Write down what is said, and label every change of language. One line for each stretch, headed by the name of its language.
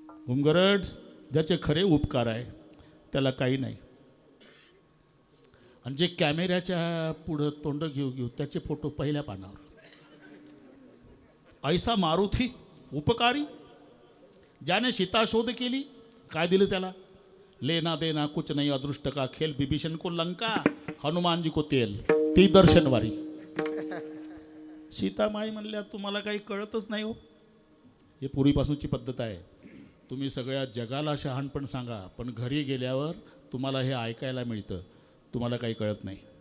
Marathi: उमगरड ज्याचे खरे उपकार आहे त्याला काही नाही. आणि जे कॅमेऱ्याच्या पुढं तोंड घेऊ घेऊ त्याचे फोटो पहिल्या पानावर. ऐसा मारुती उपकारी ज्याने सीता शोध केली. काय दिलं त्याला?
Hindi: लेना देना कुछ नहीं, अदृष्ट का खेल, विभीषण को लंका, हनुमान जी को तेल.
Marathi: ती दर्शनवारी. सीतामाई म्हणल्या तुम्हाला काही कळतच नाही हो. हे पूर्वीपासूनची पद्धत आहे. तुम्ही सगळ्या जगाला शहाणपण सांगा, पण घरी गेल्यावर तुम्हाला हे ऐकायला मिळतं. तुम्हाला काही कळत नाही.